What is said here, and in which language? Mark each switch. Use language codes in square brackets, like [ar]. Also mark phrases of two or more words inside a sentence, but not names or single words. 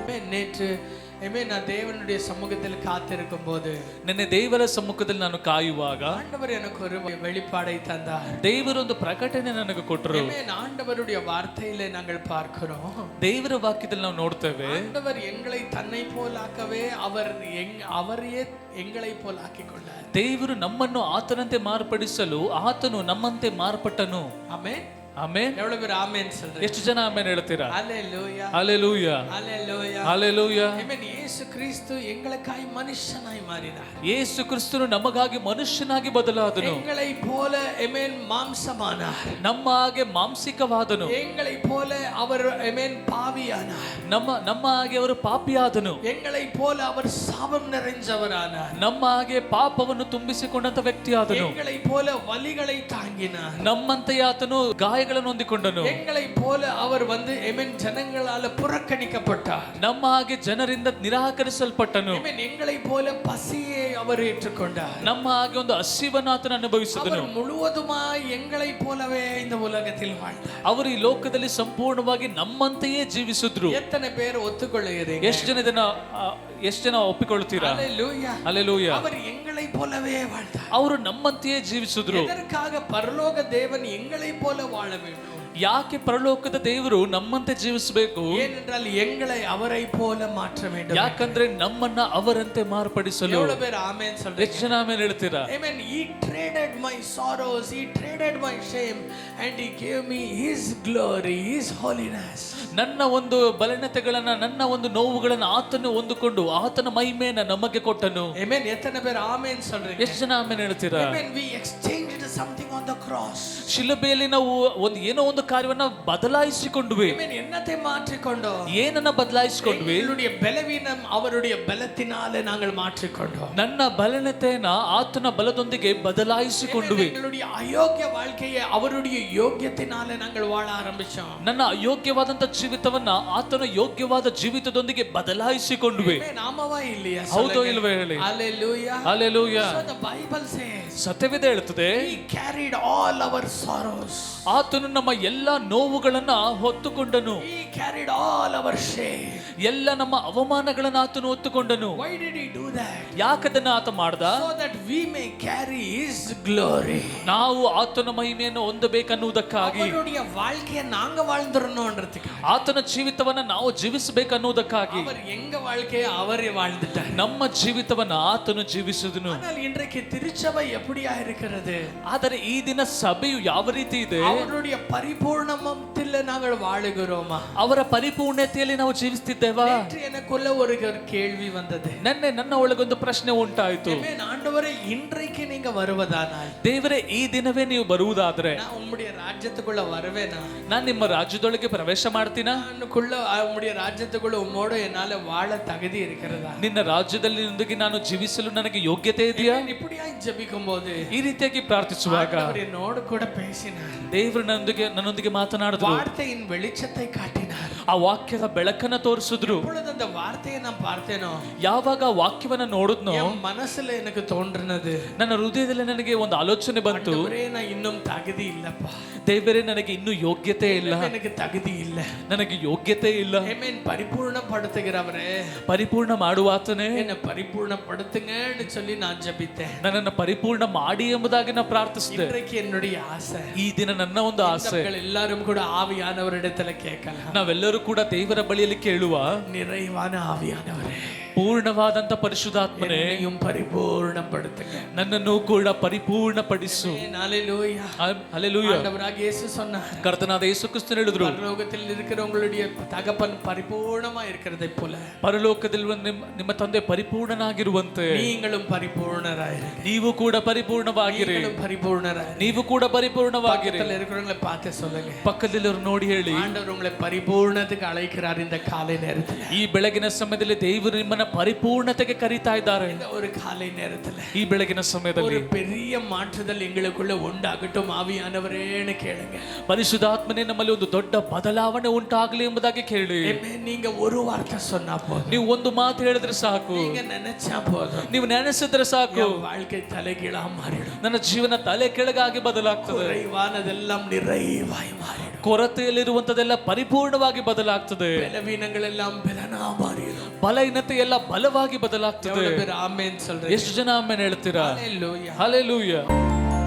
[ta] நேற்று நான் தேவனுடைய சமூகத்தில் காத்திருக்கும் போது, [kn] ನಿನ್ನೆ ದೇವರ ಸಮ್ಮುಖದಲ್ಲಿ ನಾನು ಕಾಯುವಾಗ [ta] ஆண்டவர் எனக்கு ஒரு வெளிப்பாடை தந்தார். [kn] ದೇವರು ಒಂದು ಪ್ರಕಟಣೆ ನನಗೆ ಕೊಟ್ಟರು. [ta] ஆண்டவருடைய வார்த்தையில நாங்கள் பார்க்கிறோம், [kn] ದೇವರ ವಾಕ್ಯದಲ್ಲಿ ನಾವು ನೋಡ್ತೇವೆ, [ta] ஆண்டவர் எங்களை தன்னை போலாக்கவே அவரையே எங்களை போல் ஆக்கிக்கொண்டார். [kn] ದೇವರು ನಮ್ಮನ್ನು ಆತನಂತೆ ಮಾರ್ಪಡಿಸಲು ಆತನು ನಮ್ಮಂತೆ ಮಾರ್ಪಟ್ಟನು. [ta] ஆமென். [kn] ಆಮೆನ್. [ta] எவ்வளவு பேர் ஆமென் சொல்றீங்க? [kn] ಎಷ್ಟು ಜನ ಆಮೆನ್ ಹೇಳ್ತೀರಾ? [ta] ஹalleluya, ஹalleluya, ஹalleluya, ஹalleluya. ஆமென். இயேசு கிறிஸ்து எங்களுக்காய் மனுஷனாய் மாறினார். [kn] ಯೇಸು ಕ್ರಿಸ್ತನು ನಮಗಾಗಿ ಮನುಷ್ಯನಾಗಿ ಬದಲಾದನು. [ta] எங்களை போல மாம்சமானார். [kn] ನಮ್ಮ ಹಾಗೆ ಮಾಂಸಿಕವಾದನು. [ta] எங்களை போல அவர் பாவியானார். [kn] ನಮ್ಮ ಹಾಗೆ ಅವರು ಪಾಪಿಯಾದನು. [ta] எங்களை போல அவர் சாபம் நிறைஞ்சவரானார். [kn] ನಮ್ಮ ಹಾಗೆ ಪಾಪವನ್ನು ತುಂಬಿಸಿಕೊಂಡಂತ ವ್ಯಕ್ತಿಯಾದನು. [ta] எங்களை போல வலிகளை தாங்கினார். [kn] ನಮ್ಮಂತೆ ಆತನು ಗಾಯಗಳನ್ನು ಹೊಂದಿಕೊಂಡನು. [ta] எங்களை போல அவர் ஜனங்களால புறக்கணிக்கப்பட்டார். [kn] ನಮ್ಮ ಹಾಗೆ ಜನರಿಂದ ನಿರಾಕರಿಸಲ್ಪಟ್ಟನು. [ta] எங்களை போல பசியை அவர் ஏற்றுக்கொண்டார். [kn] ನಮ್ಮ ಹಾಗೆ ಒಂದು ಹಸಿವನ್ನು ಆತನು ಅನುಭವಿಸಿದನು. [ta] முழுவதுமாய் எங்களை போலவே இந்த உலகத்தில் வாழ்ந்தார். [kn] ಅವರು ಈ ಲೋಕದಲ್ಲಿ ಸಂಪೂರ್ಣವಾಗಿ ನಮ್ಮಂತೆಯೇ ಜೀವಿಸಿದ್ರು. [ta] எத்தனை பேர் ஒத்துக்கொள்கிறீங்க? [kn] ಎಷ್ಟು ಜನ ಒಪ್ಪಿಕೊಳ್ಳುತ್ತೀರಾ? [ta] ஹalleluya, ஹalleluya. அவர் எங்களை போலவே வாழ்ந்தார். [kn] ಅವರು ನಮ್ಮಂತೆಯೇ ಜೀವಿಸಿದ್ರು. [ta] எதற்காக பரலோக தேவன் எங்களை போல வாழ வேண்டும்? [kn] ಯಾಕೆ ಪರಲೋಕದ ದೇವರು ನಮ್ಮಂತೆ ಜೀವಿಸಬೇಕು? [ta] ஏனென்றால் எங்களை அவரை போல மாற்ற வேண்டும். [kn] ಯಾಕಂದ್ರೆ ನಮ್ಮನ್ನ ಅವರಂತೆ ಮಾರ್ಪಡಿಸಲು. [ta] எவ்வளவு பேர் ஆமென் சொல்றீங்க? [kn] ಎಷ್ಟು ಜನ ಆಮೆನ್ ಹೇಳ್ತೀರಾ? [en] Amen. He traded my sorrows, he traded my shame, and he gave me his glory, his holiness. [kn] ನನ್ನ ಒಂದು ಬಲಹೀನತೆಗಳನ್ನ, ನನ್ನ ಒಂದು ನೋವುಗಳನ್ನ ಆತನು ಹೊಂದಿಕೊಂಡು ಆತನ ಮಹಿಮೆಯನ್ನ ನಮಗೆ ಕೊಟ್ಟನು. [ta] Amen. எத்தனை பேர் ஆமென் சொல்றீங்க? [kn] ಎಷ್ಟು ಜನ ಆಮೆನ್ ಹೇಳ್ತೀರಾ? [en] Amen. We exchanged something on the cross. [kn] ಶಿಲುಬೆಯಲ್ಲಿ ನಾವು ಏನೋ ಒಂದು ಕಾರ್ಯವನ್ನ ಬದಲಾಯಿಸಿಕೊಂಡ್ವಿ. [ta] Amen. என்னத்தை மாற்றிக்கொண்டோம்? [kn] ಏನನ್ನ ಬದಲಾಯಿಸಿಕೊಂಡ್ವಿ? [ta] எங்களுடைய பலவீனம் அவருடைய பலத்தினாலே நாங்கள் மாற்றிக்கொண்டோம். [kn] ನನ್ನ ಬಲಹೀನತೆಯನ್ನ ಆತನ ಬಲದೊಂದಿಗೆ ಬದಲಾಯಿಸಿಕೊಂಡ್ವಿ. [ta] எங்களுடைய அயோக்கிய வாழ்க்கையை அவருடைய யோக்கியத்தினாலே நாங்கள் வாழ ஆரம்பிச்சோம். [kn] ನನ್ನ ಅಯೋಗ್ಯವಾದಂತ ಜೀವಿತವನ್ನ ಆತನ ಯೋಗ್ಯವಾದ ಜೀವಿತದೊಂದಿಗೆ ಬದಲಾಯಿಸಿಕೊಂಡ್ವಿ. ನಾಮವಾ ಇಲ್ಲಿಯಾ? ಹೌದೋ ಇಲ್ವೇ ಹೇಳಿ? [en] Hallelujah. Hallelujah. So the Bible says, [kn] ಸತ್ಯವೇದ ಹೇಳುತ್ತದೆ, [en] he carried all our sorrows. [kn] ಆತನು ನಮ್ಮ ಎಲ್ಲಾ ನೋವುಗಳನ್ನ ಹೊತ್ತುಕೊಂಡನು. [en] He carried all our shame. [kn] ಎಲ್ಲ ನಮ್ಮ ಅವಮಾನಗಳನ್ನ ಆತನು ಹೊತ್ತುಕೊಂಡನು. [en] Why did he do that? [kn] ಯಾಕದನ್ನ ಆತ ಮಾಡ್ದ? [en] So that we may carry his glory. [kn] ನಾವು ಆತನ ಮಹಿಮೆಯನ್ನು ಹೊಂದಬೇಕನ್ನುವುದಕ್ಕಾಗಿ. [ta] அவருடைய வாழ்க்கையை நாங்க வாழ்ந்துறணும்ன்றதுக்காக. [kn] ಆತನ ಜೀವಿತವನ್ನ ನಾವು ಜೀವಿಸಬೇಕನ್ನುವುದಕ್ಕಾಗಿ. [ta] அவர் எங்க வாழ்க்கையை அவரே வாழ்ந்துட்டார். [kn] ನಮ್ಮ ಜೀವಿತವನ್ನ ಆತನು ಜೀವಿಸಿದನು. [ta] ஆனால் இன்றைக்கு திருச்சபை எப்படியா இருக்கிறது? [kn] ಆದರೆ ಈ ದಿನ ಸಭೆಯು ಯಾವ ರೀತಿ ಇದೆ? [ta] அவருடைய பரிபூர்ணமத்தில் நாங்கள் வாழுகிறோமா? [kn] ಅವರ ಪರಿಪೂರ್ಣತೆಯಲ್ಲಿ ನಾವು ಜೀವಿಸುತ್ತಿದ್ದೇವಾ? [ta] நேற்று எனக்குள்ள ஒரு கேள்வி வந்தது. [kn] ನನ್ನ ಒಳಗೊಂದು ಪ್ರಶ್ನೆ ಉಂಟಾಯಿತು. [ta] ஆண்டவரே, இன்றைக்கு நீங்க வருவதானால், [kn] ದೇವರೇ ಈ ದಿನವೇ ನೀವು ಬರುವುದಾದ್ರೆ [ta] நான் உம்முடைய ராஜ்யத்துக்குள்ள வருவேனா? [kn] ನಾನು ನಿಮ್ಮ ರಾಜ್ಯದೊಳಗೆ ಪ್ರವೇಶ ಮಾಡ್ತೀನಾ? [ta] உம்முடைய ராஜ்யத்துக்குள்ள உம்மோடு என்னால வாழ தகுதி இருக்கிறதா? [kn] ನಿನ್ನ ರಾಜ್ಯದಲ್ಲಿ ನೊಂದಿಗೆ ನಾನು ಜೀವಿಸಲು ನನಗೆ ಯೋಗ್ಯತೆ ಇದೆಯಾ? [ta] இப்படியாய் ஜெபிக்கும் போது, [kn] ಈ ರೀತಿಯಾಗಿ ಪ್ರಾರ್ಥಿಸುವಾಗ [ta] ஆண்டவர் என்னோடு கூட பேசினார். [kn] ದೇವರು ನನ್ನೊಂದಿಗೆ ಮಾತನಾಡಿದ್ರು. [ta] வார்த்தையின் வெளிச்சத்தை காட்டினார். [kn] ಆ ವಾಕ್ಯದ ಬೆಳಕನ್ನ ತೋರಿಸಿದ್ರು. [ta] எப்பொழுது அந்த வார்த்தையை நான் பார்த்தேனோ, [kn] ಯಾವಾಗ ಆ ವಾಕ್ಯವನ್ನ ನೋಡಿದ್ನೋ, [ta] என் மனசுல எனக்கு தோன்றினது, [kn] ನನ್ನ ಹೃದಯದಲ್ಲಿ ನನಗೆ ಒಂದು ಆಲೋಚನೆ ಬಂತು, [ta] நான் இன்னும் தகுதி இல்லப்பா. [kn] ದೇವರೇ, ನನಗೆ ಇನ್ನೂ ಯೋಗ್ಯತೆ ಇಲ್ಲ, [ta] எனக்கு தகுதி இல்ல, [kn] ನನಗೆ ಯೋಗ್ಯತೆ ಇಲ್ಲ. [ta] பரிபூர்ணப்படுத்துகிறவரே, [kn] ಪರಿಪೂರ್ಣ ಮಾಡುವಾತನೇ [ta] என்ன பரிபூர்ணப்படுத்துங்கன்னு சொல்லி நான் ஜெபித்தேன். [kn] ನನ್ನನ್ನು ಪರಿಪೂರ್ಣ ಮಾಡಿ ಎಂಬುದಾಗಿ ನಾನು ಪ್ರಾರ್ಥಿಸಿದೆ. [ta] இன்றைக்கு என்னுடைய ஆசை, [kn] ಈ ದಿನ ನನ್ನ ಒಂದು ಆಸೆ, [ta] எல்லாரும் கூட ஆவியானவரிடத்துல கேட்கலாம். [kn] ನಾವೆಲ್ಲರೂ ಕೂಡ ದೇವರ ಬಳಿಯಲ್ಲಿ ಕೇಳುವ, [ta] நிறைவான ஆவியானவரೇ, [kn] ಪೂರ್ಣವಾದಂತ ಪರಿಶುದ್ಧಾತ್ಮನೇ, [ta] என்னையும் பரிபூர்ணப்படுத்துங்க, [kn] ನನ್ನನ್ನು ಕೂಡ ಪರಿಪೂರ್ಣಪಡಿಸು. [ta] ஹalleluya. [kn] ಹಲ್ಲೆಲೂಯಾ. [ta] ஆண்டவராகிய இயேசு சொன்னார், [kn] ಕರ್ತನಾದ ಯೇಸು ಕ್ರಿಸ್ತನು ಹೇಳಿದ್ರು, [ta] பரலோகத்தில் இருக்கிறவங்களுடைய தகப்பன் பரிபூர்ணமா இருக்கிறதை போல [kn] ಪರಲೋಕದಲ್ಲಿ ನಿಮ್ಮ ತಂದೆ ಪರಿಪೂರ್ಣನಾಗಿರುವಂತೆ [ta] நீங்களும் பரிபூர்ணராயிருங்க. [kn] ನೀವು ಕೂಡ ಪರಿಪೂರ್ಣವಾಗಿರಿ. ನೀವು ಕೂಡ ಪರಿಪೂರ್ಣವಾಗಿರಿ. [ta] பக்கத்துல இருக்கிறவங்களை பார்த்து சொல்லுங்க, [kn] ಪಕ್ಕದಲ್ಲಿರು ನೋಡಿ ಹೇಳಿ, [ta] ஆண்டவர் உங்களை பரிபூர்ணத்துக்கு அழைக்கிறார் இந்த காலை நேரத்துல. [kn] ಈ ಬೆಳಗಿನ ಸಮಯದಲ್ಲಿ ದೇವರು ನಿಮ್ಮನ್ನ ಪರಿಪೂರ್ಣತೆಗೆ ಕರೀತಾ ಇದ್ದಾರೆ. [ta] ஒரு காலை நேரத்துல, [kn] ಈ ಬೆಳಗಿನ ಸಮಯದಲ್ಲಿ [ta] ஒரு பெரிய மாற்றுதல் எங்களுக்குள்ள உண்டாகட்டும் ஆவியானவரேன்னு கேளுங்க. [kn] ಪರಿಶುದ್ಧಾತ್ಮನೇ, ನಮ್ಮಲ್ಲಿ ಒಂದು ದೊಡ್ಡ ಬದಲಾವಣೆ ಉಂಟಾಗಲಿ ಎಂಬುದಾಗಿ ಕೇಳಿ. [ta] நீங்க ஒரு வார்த்தை சொன்னா போதும், [kn] ನೀವು ಒಂದು ಮಾತು ಹೇಳಿದ್ರೆ ಸಾಕು, [ta] நீங்க நினைச்சா போதும், [kn] ನೀವು ನೆನೆಸಿದ್ರೆ ಸಾಕು, [ta] வாழ்க்கை தலைகீழா மாறிடும். [kn] ನನ್ನ ಜೀವನ ತಲೆ ಕೆಳಗಾಗಿ ಬದಲಾಗ್ತದೆ. [ta] குறைவானதெல்லாம் நிறைவாய் மாறிடும். [kn] ಕೊರತೆಯಲ್ಲಿರುವಂತದೆಲ್ಲ ಪರಿಪೂರ್ಣವಾಗಿ ಬದಲಾಗ್ತದೆ. [ta] பலவீனங்களெல்லாம் பலனா மாறிடும். [kn] ಬಲಹೀನತೆ ಎಲ್ಲ ಬಲವಾಗಿ ಬದಲಾಗ್ತದೆ. [ta] எவ்வளவு பேர் ஆமென் சொல்றீங்க? [kn] ಎಷ್ಟು ಜನ ಆಮೆನ್ ಹೇಳ್ತೀರಾ? [ta] ஹalleluya. [kn] ಹಲ್ಲೆಲೂಯಾ.